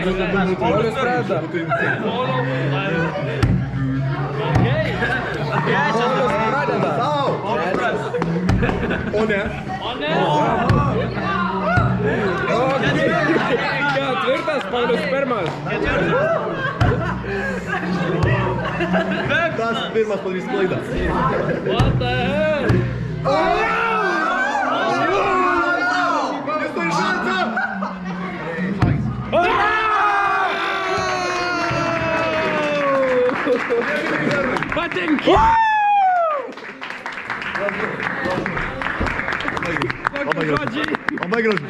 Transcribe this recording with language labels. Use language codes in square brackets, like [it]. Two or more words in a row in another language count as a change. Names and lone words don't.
[lt] Paulius pradeda. Paulius pradeda. O ne? Ketvirtas, Paulius pirmas. Tas pirmas padarys klaidą. [en] What the hell? [lt] Jis turi šansą! Patenki! Labai gražu.